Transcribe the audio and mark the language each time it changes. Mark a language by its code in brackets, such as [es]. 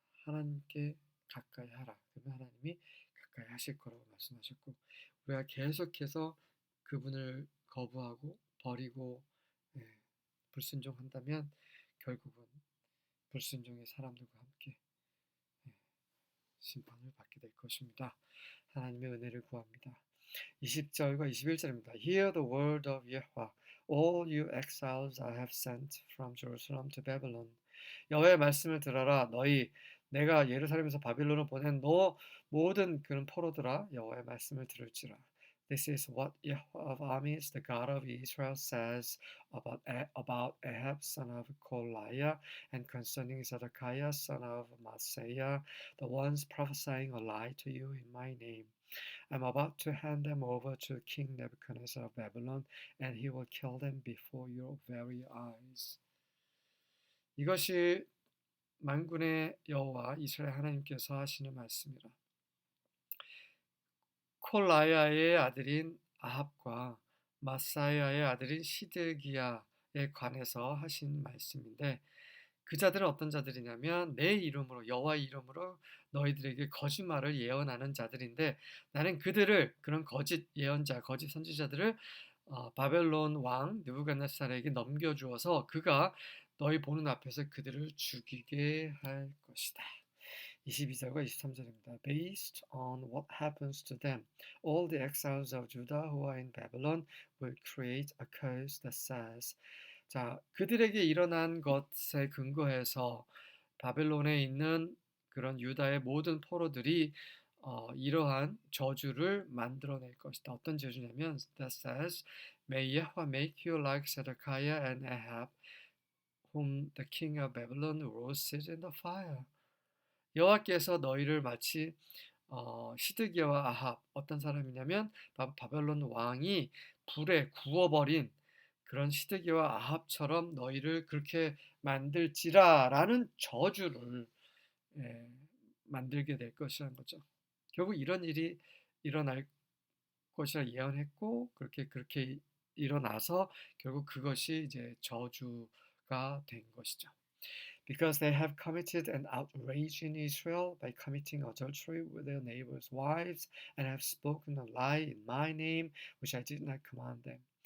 [ko] 하나님께 가까이 하라. 그러면 하나님이 가까이 하실 거라고 말씀하셨고 우리가 계속해서 그분을 거부하고 버리고 예, 불순종한다면 결국은 불순종의 사람들과 함께 예, 심판을 받게 될 것입니다. 하나님의 은혜를 구합니다. 20절과 21절입니다. [en] Hear the word of Yahweh, all you exiles I have sent from Jerusalem to Babylon. [ko] 여호와의 말씀을 들어라. 내가 예루살렘에서 바빌론을 보낸 너 모든 그런 포로들아 여호와의 말씀을 들을지라. [en] This is what Yahweh of armies, the God of Israel, says about Ahab, son of Kolaiah, and concerning Zedekiah, son of Maaseiah, the ones prophesying a lie to you in my name. I'm about to hand them over to King Nebuchadnezzar of Babylon, and he will kill them before your very eyes. [ko] 이것이 만군의 여호와 이스라엘 하나님께서 하시는 말씀이라. 콜라야의 아들인 아합과 마사야의 아들인 시드기야에 관해서 하신 말씀인데 그 자들은 어떤 자들이냐면 내 이름으로 여호와의 이름으로 너희들에게 거짓말을 예언하는 자들인데 나는 그들을 그런 거짓 예언자, 거짓 선지자들을 바벨론 왕 느부갓네살에게 넘겨주어서 그가 너희 보는 앞에서 그들을 죽이게 할 것이다. 22절과 23절입니다. [en] Based on what happens to them, all the exiles of Judah who are in Babylon will create a curse that says [ko] 자, 그들에게 일어난 것에 근거해서 바벨론에 있는 그런 유다의 모든 포로들이 이러한 저주를 만들어낼 것이다. 어떤 저주냐면 [en] that says, May Yahweh make you like Zedekiah and Ahab, whom the king of Babylon roasted in the fire. [ko] 여호와께서 너희를 마치 시드기야와 아합 어떤 사람이냐면 바벨론 왕이 불에 구워버린 그런 시드기야와 아합처럼 너희를 그렇게 만들지라라는 저주를 예, 만들게 될 것이라는 거죠. 결국 이런 일이 일어날 것이라 예언했고 그렇게 일어나서 결국 그것이 이제 저주가 된 것이죠. [en] Because they have committed an outrage in Israel by committing adultery with their neighbors' wives and have spoken a lie in my name, which I did not command them.